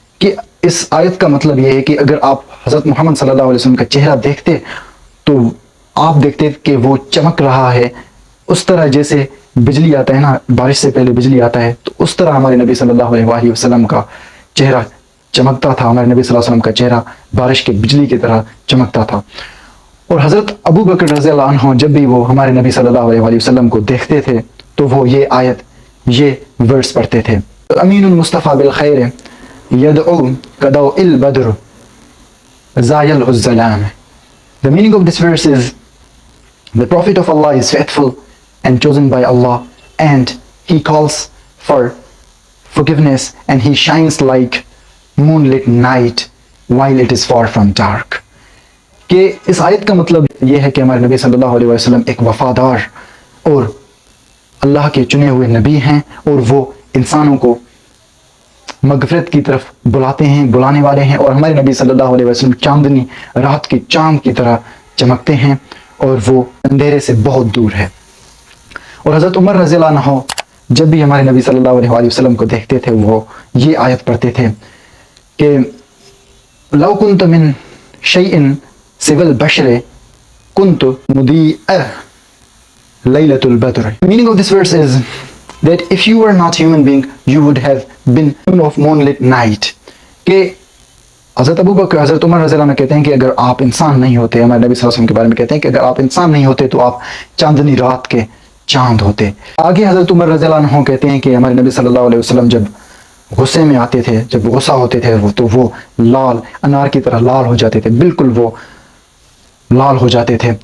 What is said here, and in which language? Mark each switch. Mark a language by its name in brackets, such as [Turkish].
[Urdu] کہ اس آیت کا مطلب یہ ہے کہ اگر آپ حضرت محمد صلی اللہ علیہ وسلم کا چہرہ دیکھتے تو آپ دیکھتے کہ وہ چمک رہا ہے اس طرح جیسے بجلی آتا ہے نا، بارش سے پہلے بجلی آتا ہے، تو اس طرح ہمارے نبی صلی اللہ علیہ وسلم کا چہرہ چمکتا تھا، ہمارے نبی صلی اللہ علیہ وسلم کا چہرہ بارش کے بجلی کی طرح چمکتا تھا. اور حضرت ابو بکر رضی اللہ عنہ جب بھی وہ ہمارے نبی صلی اللہ علیہ وسلم کو دیکھتے تھے تو وہ یہ آیت، یہ ورس پڑھتے تھے، [Arabic] امین المصطفیٰ بالخیر یدعو کدو البدر زایل الظلام. [English] The meaning of this verse is, the Prophet of Allah is faithful and chosen by Allah, and he calls for forgiveness, and he shines like moonlit night while it is far from dark. [Urdu] کہ اس آیت کا مطلب یہ ہے کہ ہمارے نبی صلی اللہ علیہ وسلم ایک وفادار اور اللہ کے چنے ہوئے نبی ہیں، اور وہ انسانوں کو مغفرت کی طرف بلاتے ہیں، بلانے والے ہیں، اور ہمارے نبی صلی اللہ علیہ وسلم چاندنی رات کے چاند کی طرح چمکتے ہیں اور وہ اندھیرے سے بہت دور ہے. اور حضرت عمر رضی اللہ عنہ جب بھی ہمارے نبی صلی اللہ علیہ وسلم کو دیکھتے تھے وہ یہ آیت پڑھتے تھے کہ [Arabic] لو کنت من شیء سوى البشر كنت مضيئا ليلة البدر. [English] The meaning of this verse is that if you were not human being, you would have been of moonlit night. [Urdu] کہ حضرت ابو بکر حضرت عمر رضی اللہ عنہ کہتے ہیں کہ اگر آپ انسان نہیں ہوتے، ہمارے نبی صلی اللہ علیہ وسلم کے بارے میں کہتے ہیں کہ اگر آپ انسان نہیں ہوتے تو آپ چاندنی رات کے چاند ہوتے. آگے حضرت عمر رضی اللہ عنہ کہتے ہیں کہ ہمارے نبی صلی اللہ علیہ وسلم جب غصے میں آتے تھے، جب غصہ ہوتے تھے تو وہ لال انار کی طرح لال ہو جاتے تھے، بالکل وہ لال ہو جاتے تھے.